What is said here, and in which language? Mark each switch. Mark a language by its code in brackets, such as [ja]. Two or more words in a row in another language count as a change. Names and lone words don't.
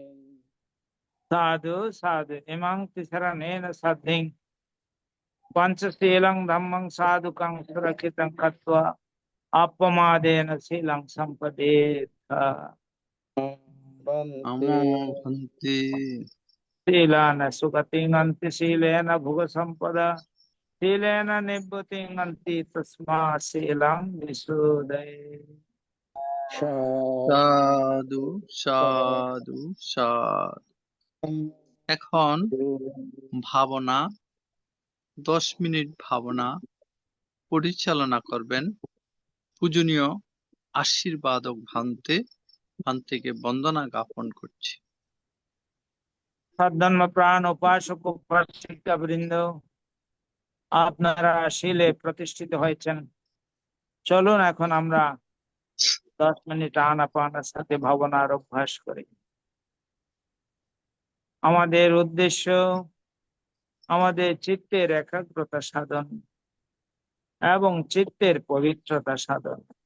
[pi] साधु साधु इमं तिसरनेन सद्धिं पंचशीलं धम्मं साधुकं सुरक्षितं कृत्वा अपमादेन शीलं सम्पदेत् बन्ते नमो भन्ते शीलान सुगतिङन्ति शीलेन भुव सम्पदा शीलेन निभृतिङन्ति तस्मात् शीलं विशोधये [bn] সাধু সাধু সাধু। এখন ভাবনা 10 মিনিট ভাবনা পরিচালনা করবেন পূজনীয় আশীর্বাদক ভান্তেকে বন্দনা জ্ঞাপন করছি। সদ্ধর্ম প্রাণ উপাসক উপাসিকা বৃন্দ, আপনারা শিলে প্রতিষ্ঠিত হয়েছেন। চলুন এখন আমরা 10 মিনিট আনাপানের সাথে ভাবনার অভ্যাস করি। আমাদের উদ্দেশ্য আমাদের চিত্তের একাগ্রতা সাধন এবং চিত্তের পবিত্রতা সাধন।